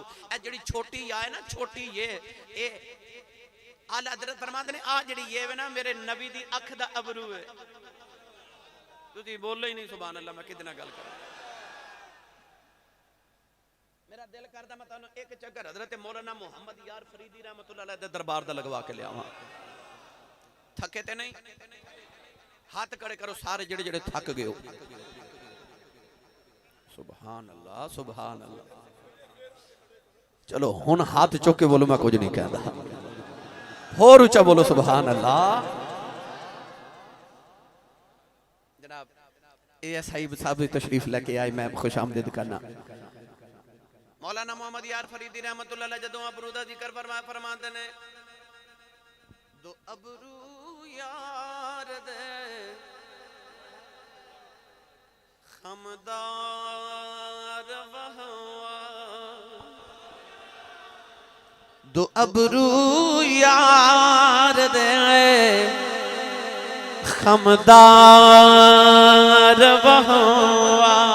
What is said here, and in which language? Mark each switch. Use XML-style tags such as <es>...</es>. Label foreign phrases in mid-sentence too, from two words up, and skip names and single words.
<pa>اے جیہڑی چھوٹی یا ہے نہ چھوٹی یہ اعلیٰ حضرت فرماندے نیں آ جیہڑی یہ ہے نہ میرے نبی دی اکھ دا ابرو ہے. تسی بولو ہی نہیں</pa> <ar>سبحان الله</ar> <pa>میں کیدے نال گل کراں. میرا دل کردا میں تہانوں ایک چکر حضرت مولانا محمد یار فریدی</pa> <ar>رحمة الله عليه</ar> <pa>دے دربار دا لگوا کے لیاواں. تھکے تے نہیں ہاتھ کھڑے کرو سارے جیہڑے جیہڑے تھک گئے ہو.</pa> <ar>سبحان الله سبحان الله.</ar> <pa>چلو ہن ہاتھ چک کے بولو میں کچھ نہیں کہتا ہور اُچا بولو</pa> <ar>سبحان الله.</ar> <pa>جناب اے ایس آئی صاحب تشریف لے کے آئے میں خوش آمدید کرنا. مولانا محمد یار فریدی</pa> <ar>رحمة الله عليه</ar> <pa>جدوں ابرو دا ذکر فرماتے نیں دو ابرو یار دے خمدار وہوا. دو ابرو یار دے خمدار وہوا.</pa>